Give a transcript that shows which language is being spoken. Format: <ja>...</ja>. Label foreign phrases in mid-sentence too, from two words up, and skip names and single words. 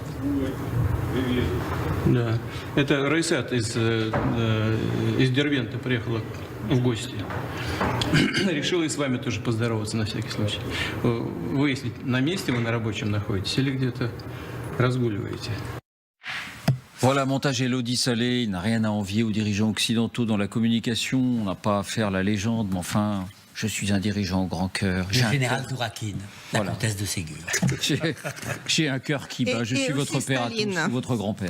<ru>Да. Это Раисат из Дербента приехала в гости. Решила и с вами тоже поздороваться на всякий случай. Выяснить, на месте вы на рабочем находитесь или где-то разгуливаете.</ru> <fr>Voilà, montage Élodie Salé, il n'a rien à envier aux dirigeants occidentaux dans la communication, on n'a pas à faire la légende, mais enfin, je suis un dirigeant au grand cœur. Le général Dourakine, la comtesse de Ségur. J'ai un cœur qui bat, je suis votre père à tous, votre grand-père.</fr>